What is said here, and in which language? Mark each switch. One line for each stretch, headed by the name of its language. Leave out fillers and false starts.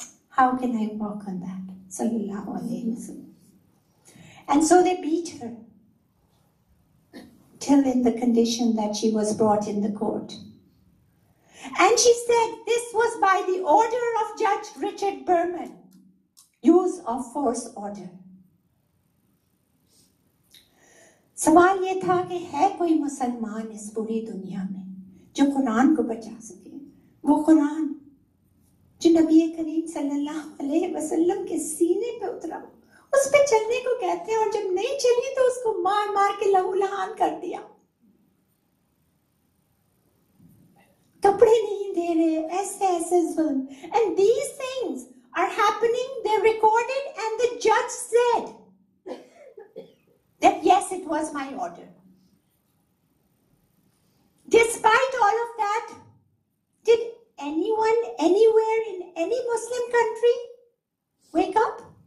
English: How can I walk on that? Sallallahu Alaihi Wasallam. And so they beat her till in the condition that she was brought in the court. And she said this was by the order of Judge Richard Berman, use of force order.
Hindi: सवाल ये था कि है कोई मुसलमान इस पूरी दुनिया में जो कुरान को बचा सके? वो कुरान जो नबी करीम सल्लल्लाहु अलैहि वसल्लम के सीने पे उतरा, उस पे चलने को कहते हैं, और जब नहीं चली तो उसको मार मार के लहूलुहान कर दिया। कपड़े नहीं दे रहे, ऐसे ऐसे जुल्म।
English: And these things are happening, they're recorded, and the judge said that yes, it was my order. Despite all of that, did anyone anywhere in any Muslim country wake up?